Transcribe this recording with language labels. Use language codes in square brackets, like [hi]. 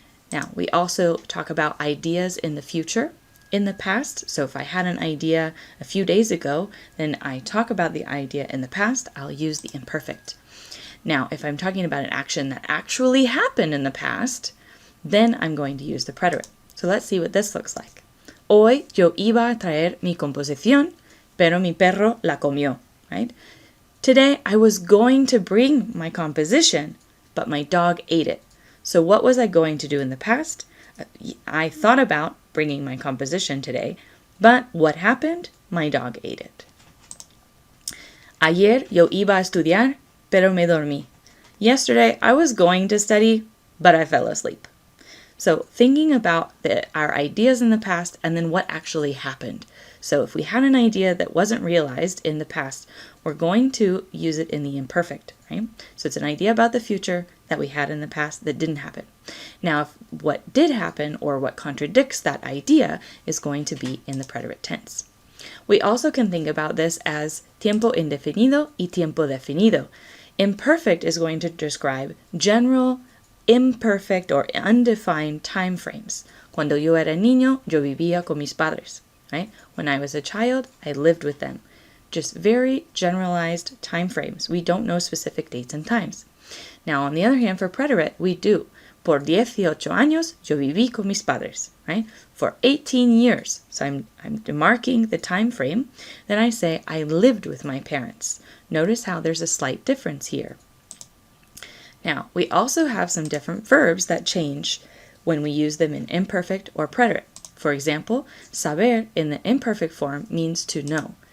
[en] Now, we also talk about ideas in the future, in the past. So if I had an idea a few days ago, then I talk about the idea in the past, I'll use the imperfect. Now, if I'm talking about an action that actually happened in the past, then I'm going to use the preterit. So let's see what this looks like. [es] Hoy yo iba a traer mi composición, pero mi perro la comió, [en] right? Today I was going to bring my composition, but my dog ate it. So what was I going to do in the past? I thought about bringing my composition today, but what happened? My dog ate it. [es] Ayer yo iba a estudiar, pero me dormí. [en] Yesterday I was going to study, but I fell asleep. So thinking about our ideas in the past and then what actually happened. So if we had an idea that wasn't realized in the past, we're going to use it in the imperfect, right? So it's an idea about the future that we had in the past that didn't happen. Now, if what did happen or what contradicts that idea is going to be in the preterit tense. We also can think about this as [es] tiempo indefinido y tiempo definido. [en] Imperfect is going to describe general, imperfect or undefined time frames. [es] Cuando yo era niño, yo vivía con mis padres, [en] right? When I was a child, I lived with them. Just very generalized time frames. We don't know specific dates and times. Now, on the other hand, for preterit, we do. [es] Por 18 años, yo viví con mis padres, [en] right? For 18 years. So I'm demarking the time frame. Then I say, I lived with my parents. Notice how there's a slight difference here. Now, we also have some different verbs that change when we use them in imperfect or preterit. For example, saber in the imperfect form means to know.